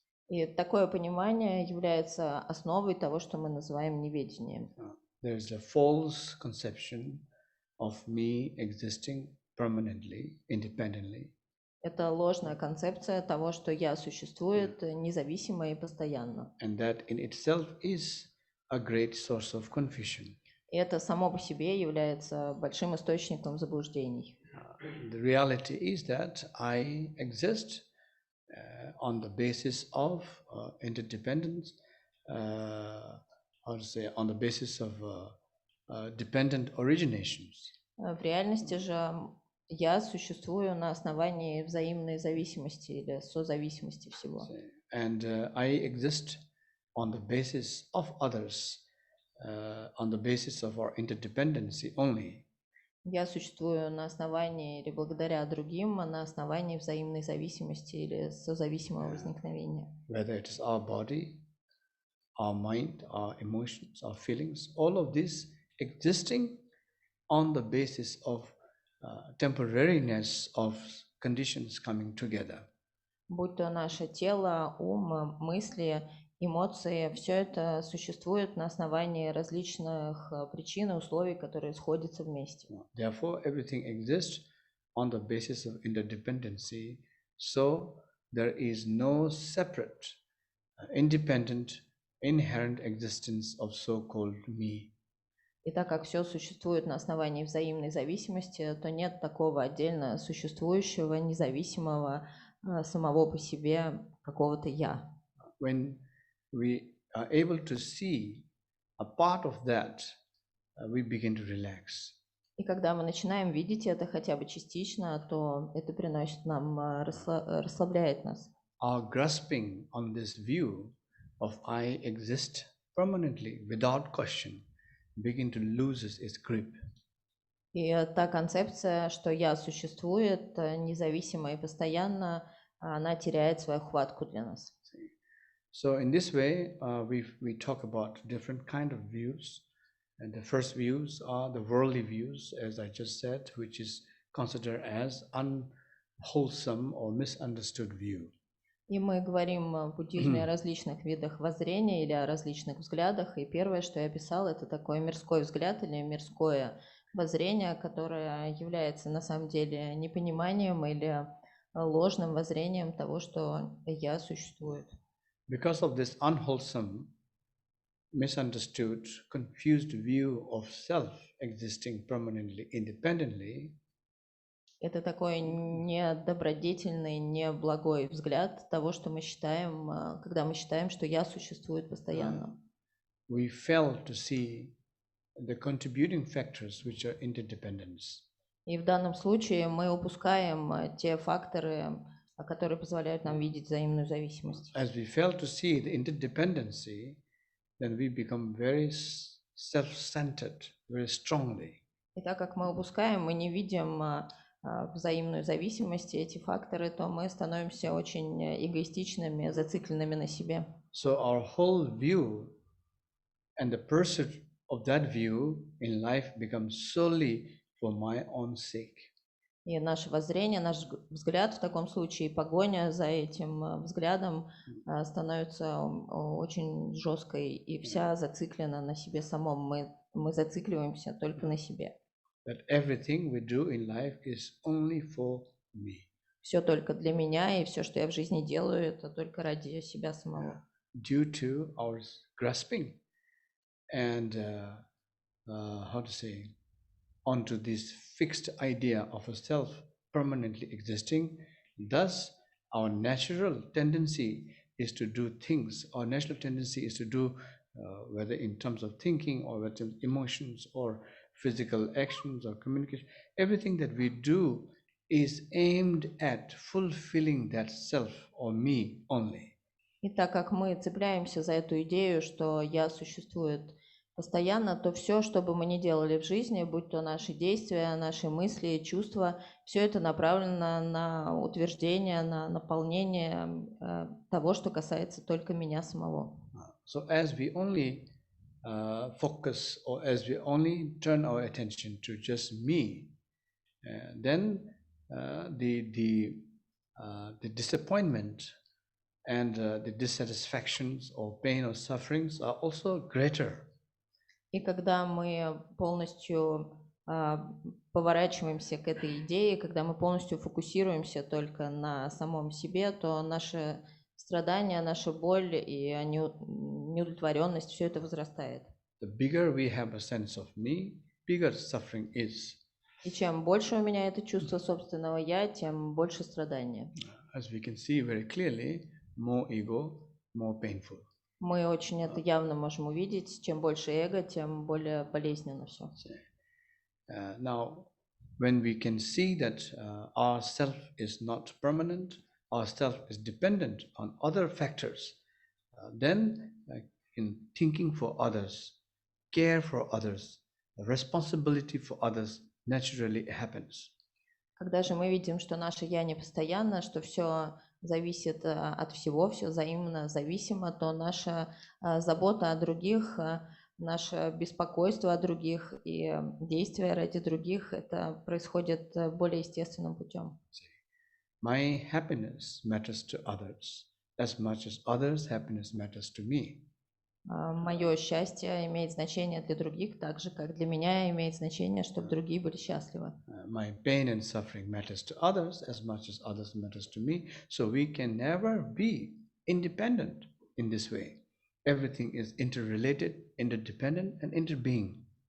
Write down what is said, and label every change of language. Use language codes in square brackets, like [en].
[ru] И такое понимание является основой того, что мы называем неведением. [en] There is a false conception of me existing permanently, independently. [ru] Это ложная концепция того, что я существует независимо и постоянно. [en] And that in itself is a great source of confusion. [ru] И это само по себе является большим источником заблуждений. [en] The reality is that I exist on the basis of interdependence, how to say, on the basis of dependent originations. [ru] В реальности же я существую на основании взаимной зависимости или созависимости всего. [en] And I exist on the basis of others, on the basis of our interdependency only. [ru] Я существую на основании или благодаря другим, а на основании взаимной зависимости или созависимого возникновения. [en] Whether it is our body, our mind, our emotions, our feelings, all of this existing on the basis of temporariness of conditions coming together. [ru] Будь то наше тело, ум, мысли, эмоции, все это существует на основании различных причин и условий, которые сходятся вместе. [en] Therefore, everything exists on the basis of interdependency. So there is no separate, independent, inherent existence of so-called me. [ru] И так как все существует на основании взаимной зависимости, то нет такого отдельно существующего, независимого, самого по себе какого-то «я». [en] When we are able to see a part of that, we begin to relax. [ru] И когда мы начинаем видеть это хотя бы частично, то это приносит нам, расслабляет нас. [en] Our grasping on this view of I exist permanently without question begin to lose its grip. [ru] И та концепция, что «я» существует независимо и постоянно, она теряет свою хватку для нас. [en] So in this way, we talk about different kind of views. And the first views are the worldly views, as I just said, which is considered as unwholesome or misunderstood view. [ru] И мы говорим в буддизме о различных видах воззрения или о различных взглядах. И первое, что я описала, это такой мирской взгляд или мирское воззрение, которое является на самом деле непониманием или ложным воззрением того, что «я» существует. [en] Because of this unwholesome, misunderstood, confused view of self existing permanently, independently, [ru] Это такой недобродетельный, неблагой взгляд того, что мы считаем, когда мы считаем, что я существует постоянно. [en] We fail to see the contributing factors which are interdependence. [ru] И в данном случае мы упускаем те факторы, которые позволяют нам видеть взаимную зависимость. [en] As we fail to see the interdependency, then we become very self-centered, very strongly. [ru] И так как мы упускаем, мы не видим взаимную зависимость, эти факторы, то мы становимся очень эгоистичными, зацикленными на себе. [en] So our whole view and the pursuit of that view in life becomes solely for my own sake. [ru] И наше воззрение, наш взгляд в таком случае, погоня за этим взглядом становится очень жесткой и вся зациклена на себе самом. Мы зацикливаемся только на себе. [en] That everything we do in life is only for me. [ru] Все только для меня, и все, что я в жизни делаю, это только ради себя самого. [en] Due to our grasping and how to say, onto this fixed idea of a self permanently existing, thus our natural tendency is to do things. Our natural tendency is to do, whether in terms of thinking or whether in emotions or physical actions or communication, everything that we do is aimed at fulfilling that self or me only. [ru] И так как мы цепляемся за эту идею, что я существует постоянно, то все, что бы мы ни делали в жизни, будь то наши действия, наши мысли, чувства, все это направлено на утверждение, на наполнение того, что касается только меня самого. [en] So as we only focus or as we only turn our attention to just me, then the disappointment and the dissatisfactions or pain or sufferings are also greater. [ru] И когда мы полностью поворачиваемся к этой идее, когда мы полностью фокусируемся только на самом себе, то наши страдания, наша боль и неудовлетворенность, все это возрастает. [en] The bigger we have a sense of me, bigger suffering is. [ru] И чем больше у меня это чувство собственного я, тем больше страдания. [en] As we can see very clearly, more ego, more painful. [ru] Мы очень это явно можем увидеть. Чем больше эго, тем более болезненно все. [en] Now, when we can see that our self is not permanent, our self is dependent on other factors, then in thinking for others, care for others, responsibility for others naturally happens. [ru] Когда же мы видим, что наше я не постоянно, что все зависит от всего, все взаимно зависимо, то наша забота о других, наше беспокойство о других и действия ради других, это происходит более естественным путем. [en] My happiness matters to others as much as others' happiness matters to me. [ru] Мое счастье имеет значение для других, так же, как для меня имеет значение, чтобы другие были счастливы. [en] My pain and suffering matters to others as much as others matters to me. So we can never be independent in this way. Everything is interrelated, interdependent, and interbeing.